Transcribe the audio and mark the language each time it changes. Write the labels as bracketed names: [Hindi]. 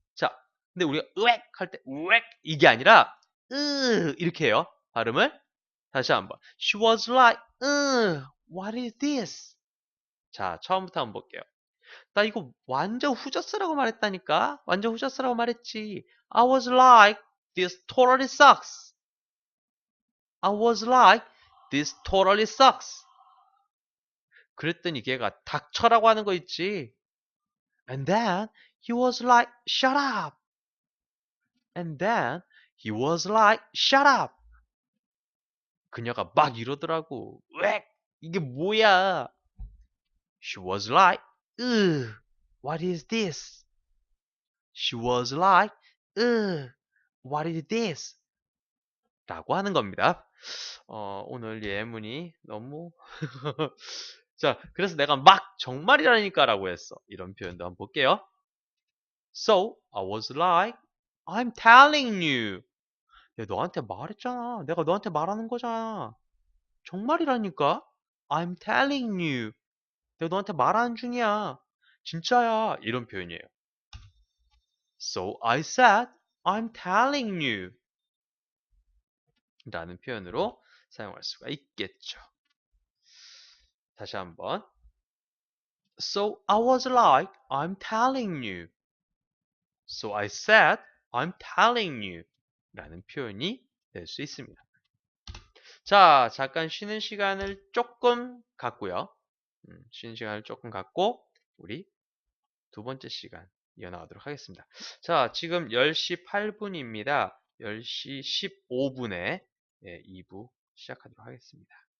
[Korean] 자, 근데 우리가 으액 할 때, 으액 이게 아니라, 이렇게 해요. 발음을. 다시 한번. [English] She was like, what is this? [Korean] 자, 처음부터 한번 볼게요. 나 이거 완전 후졌어라고 말했다니까? 완전 후졌어라고 말했지. [English] I was like, this totally sucks. I was like, this totally sucks. [Korean] 그랬더니 걔가 닥쳐라고 하는 거 있지. [English] And then he was like, shut up. And then he was like, shut up. [Korean] 그녀가 막 이러더라고. 왜? 이게 뭐야? [English] She was like, what is this? She was like, what is this? [Korean] 라고 하는 겁니다. 오늘 예문이 너무 자, 그래서 내가 막 정말이라니까 라고 했어. 이런 표현도 한번 볼게요. [English] So, I was like, I'm telling you. [Korean] 내가 너한테 말했잖아. 내가 너한테 말하는 거잖아. 정말이라니까? [English] I'm telling you. [Korean] 내가 너한테 말하는 중이야. 진짜야. 이런 표현이에요. [English] So, I said, I'm telling you. [Korean] 라는 표현으로 사용할 수가 있겠죠. 다시 한번. [English] So I was like, I'm telling you. So I said, I'm telling you. [Korean] 라는 표현이 될 수 있습니다. 자, 잠깐 쉬는 시간을 조금 갖고요. 쉬는 시간을 조금 갖고 우리 두 번째 시간 이어나가도록 하겠습니다. 자, 지금 10시 8분입니다. 10시 15분에 2부 시작하도록 하겠습니다.